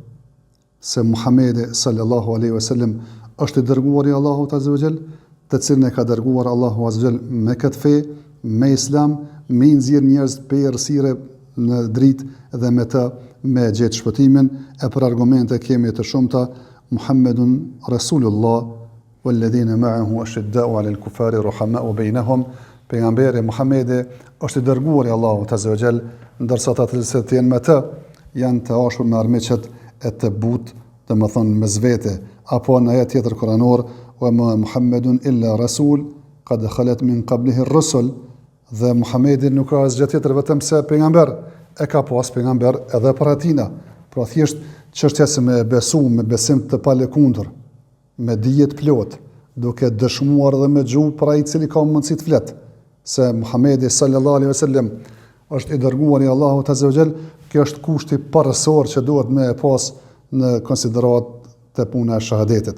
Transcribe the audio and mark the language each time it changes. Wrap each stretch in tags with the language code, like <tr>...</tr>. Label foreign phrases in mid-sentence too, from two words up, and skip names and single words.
<sq>se Muhamedi</sq> <ar>صلى الله عليه وسلم</ar> <sq>është i dërguar i Allahut</sq> <ar>عز وجل,</ar> <sq>të cilin e ka dërguar Allahu</sq> <ar>عز وجل</ar> <sq>me këtë fe, me islam, me nxjerr njerëz pe errësire në dritë dhe me të me gjetë shpëtimin, e për argumente kemi të shumta.</sq> <ar>محمد رسول الله والذين معه أشداء على الكفار رحماء بينهم.</ar> <sq>Pejgamberi Muhamedi është i dërguar i Allahut</sq> <ar>عز وجل,</ar> <sq>ndërsa ata që janë me të janë të ashur me armiqet e të butë, domethënë mes vete, apo në ajet tjetër kuranor,</sq> <ar>وما محمد إلا رسول قد خلت من قبله الرسل,</ar> <sq>dhe Muhamedi nuk ka asgjë tjetër vetëm se pejgamber, e ka pas pejgamber edhe para tina. Pra thjesht çështja se me besu, me besim të palëkundur, me dije të plot, duke dëshmuar dhe me gjuhë për ai i cili ka mundësi të flet, se Muhamedi</sq> <ar>صلى الله عليه وسلم</ar> <sq>është i dërguar i Allahut</sq> <ar>عز وجل,</ar> <sq>kjo është kushti parësor që duhet me pas në konsiderat të puna e shahadetit.</sq>